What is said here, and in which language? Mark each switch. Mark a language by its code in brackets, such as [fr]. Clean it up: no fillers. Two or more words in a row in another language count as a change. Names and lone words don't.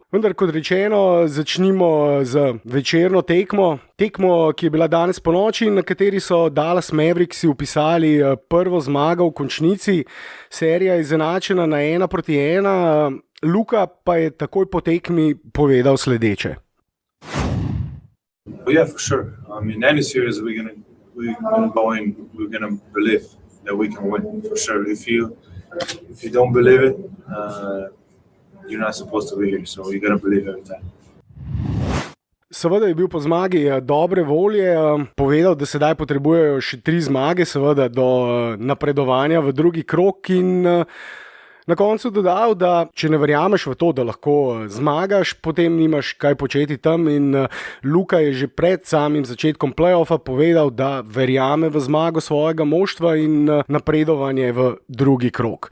[sl] Vendar kot rečeno, začnimo z večerno tekmo, ki je bila danes ponoči, na kateri so Dallas Mavericksi vpisali prvo zmago v končnici. Serija je izenačena na 1-1, Luka pa je takoj po tekmi povedal sledeče. [en] Well, yeah, for sure. I mean, any series we're gonna go in, we're gonna believe that we can win for sure. If you don't believe it, you're not supposed to be here. So you gotta believe every time. [sl] Seveda je bil po zmagi dobre volje, povedal, da sedaj potrebujejo še 3 zmage, seveda do napredovanja v drugi krog in na koncu dodal, da če ne verjameš v to, da lahko zmagaš, potem nimaš kaj početi tam in Luka je že pred samim začetkom play-offa povedal, da verjame v zmago svojega moštva in napredovanje v drugi krog.